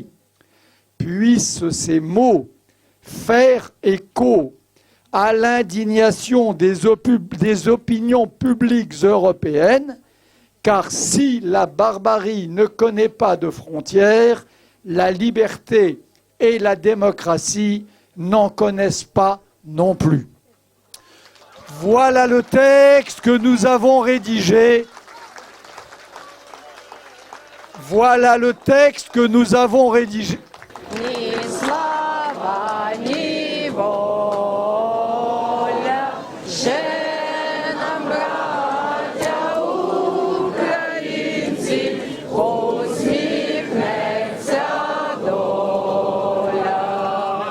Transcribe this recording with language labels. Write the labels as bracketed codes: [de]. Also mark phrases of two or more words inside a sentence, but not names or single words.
[fr] Puissent ces mots faire écho à l'indignation des opinions publiques européennes, car si la barbarie ne connaît pas de frontières, la liberté et la démocratie n'en connaissent pas non plus. Voilà le texte que nous avons rédigé. Voilà le texte que nous avons rédigé. [uk] Ні слава, ні воля, ще нам, браття українці, посміхнеться доля.